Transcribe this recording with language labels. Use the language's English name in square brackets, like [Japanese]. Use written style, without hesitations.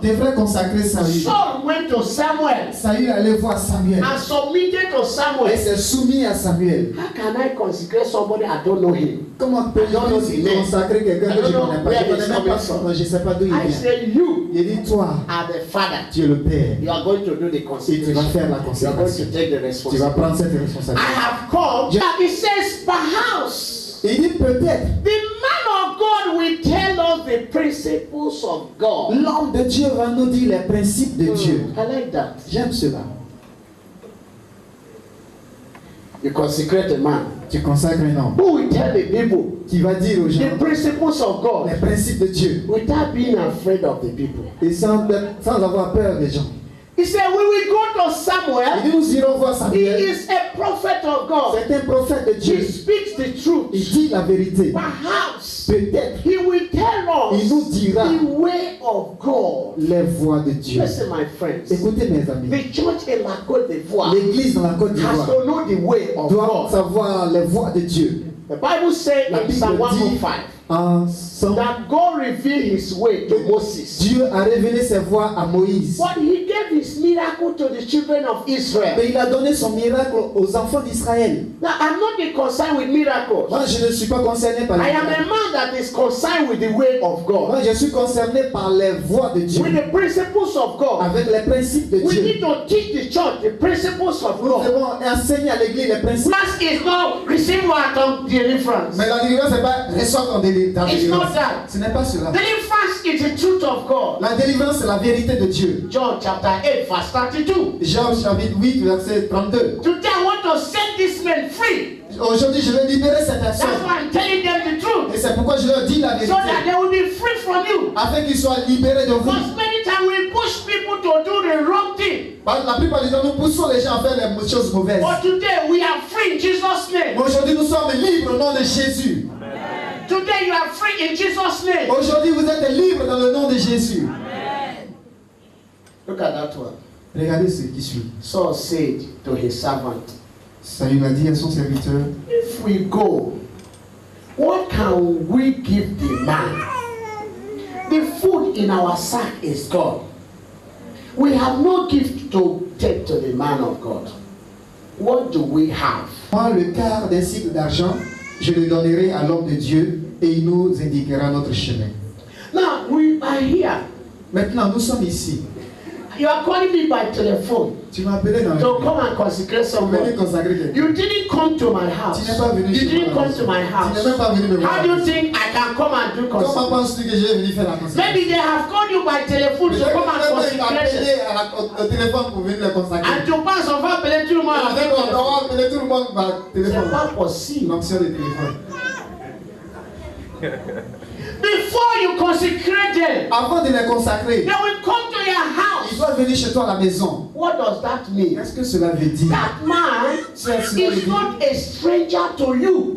[French] devrait consacrer Saül, [English] Saul went to Samuel [French] Saül allait voir Samuel [English] and submitted to [French] et [English] Samuel. [French] s'est soumis à Samuel. [English] How can I consecrate somebody I don't know him? [French] Comment peux-je consacrer quelqu'un que je ne connais pas? Je ne connais même pas son nom, je ne sais pas d'où il [English] I [French] vient. [English] said, you [French] Il dit, toi, [English] are the father. [French] tu es le Père. [English] You are going to do the [French] Et tu vas [English] consecration. [French] faire la [English] You are going [French] consécration. [English] to take the [French] Tu vas [English] responsibility. [French] prendre cette [English] I [French] responsabilité. [English] have come. It says, perhaps [French] Et il dit peut-être, [English] the man of God will tell us the principles of God. [French] l'homme de Dieu va nous dire les principes de Dieu. [English] I like that. [French] J'aime cela. [English] You consecrate a man [French] tu consacres un homme [English] who will tell the people [French] qui va dire aux gens [English] the principles of God [French] les principes de Dieu [English] without being afraid of the people. [French] et sans avoir peur des gens. [English] He said, we will go to [French] Il [English] Samuel. [French] dit nous irons voir [English] He [French] Samuel. [English] is a prophet of God. [French] C'est un prophète de [English] He [French] Dieu. [English] speaks the truth. [French] Il dit la vérité. [English] Perhaps [French] Peut-être [English] he will tell [French] il [English] us [French] nous dira [English] the way of God. [French] les voies de Dieu. [English] Listen, my friends. [French] Écoutez mes amis, [English] The church in la Côte d'Ivoire [French] l'église dans la Côte [English] has [French] d'Ivoire [English] to know the way of [French] doit [English] God. [French] savoir les voies de Dieu. [English] The Bible says [French] La [English] in Psalm [French] Bible dit [English] 105 [French] en Somme, [English] that God revealed his way to Moses. [French] Dieu a révélé ses voies à Moïse. [English] But he gave his miracle to the children of Israel. [French] Mais il a donné son miracle aux enfants d'Israël. [English] Now, I'm not concerned with miracles. [French] Moi, je ne suis pas concerné par les [English] I am a [French] miracles. [English] man that is concerned with the way of God, [French] Moi, je suis concerné par les voies de Dieu, [English] with the principles of God. [French] avec les principes de [English] We [French] Dieu. [English] need to teach the church the principles of [French] Nous [English] God. [French] devons enseigner à l'église les principes. [English] First is not receive what of deliverance. [French] Mais la délivrance, c'est pas ressort dans délivrance. [English] It's not that. [French] Ce n'est pas cela. [English] Deliverance is the truth of God. [French] La délivrance, c'est la vérité de Dieu. [English] John chapter 8, verse 32. [French] Jean chapitre 8, verset 32. [English] Today I want to set this man free. [French] Aujourd'hui, je vais libérer cette [English] That's [French] personne. [English] why I'm telling them the truth. [French] Et c'est pourquoi je leur dis la [English] So [French] vérité. [English] that they will be free from you. [French] Afin qu'ils soient libérés de vous. [English] Because many times we push people to do the wrong thing. [French] La plupart du temps, nous poussons les gens à faire les choses mauvaises. [English] But today we are free in Jesus' name. [French] Mais aujourd'hui, nous sommes libres au nom de Jésus. [English] Today you are free in Jesus' name. [French] Aujourd'hui, vous êtes libres dans le nom de Jésus. [English] Look at that one. [French] Regardez ce qui suit. [English] Saul said to his servant, [French] Saül a dit à son serviteur, [English] if we go, what can we give the man? The food in our sack is gone. We have no gift to take to the man of God. What do we have? [French] moi, le quart d'un cycle d'argent, je le donnerai à l'homme de Dieu et il nous indiquera notre chemin. [English] Now we are here. [French] Maintenant, nous sommes ici. [English] You are calling me by telephone [French] Tu m'as appelé dans le [English] to come and consecrate [French] Pour venir [English] someone. [French] consacrer quelqu'un. [English] You didn't come to my house. [French] Tu n'es pas venu [English] You [French] chez [English] didn't [French] moi. [English] come to my [French] Tu n'es [English] house. [French] même pas venu me voir. [English] How do you think I can come and do [French] Comment [English] consecration? [French] penses-tu que je vais venir faire la consécration? [English] Maybe they have called you by telephone to come and consecration. [French] appelé au téléphone pour venir le consacrer. And tu penses on va appeler tout le monde avec On téléphone. va appeler tout le monde par C'est téléphone. pas possible. L'option de téléphone. [English] Before you consecrate them, [French] Avant de les consacrer, [English] they will come to your [French] ils [English] house. [French] doivent venir chez toi à la maison. [English] What does that mean? [French] Qu'est-ce que cela veut dire? [English] That man is not a stranger to you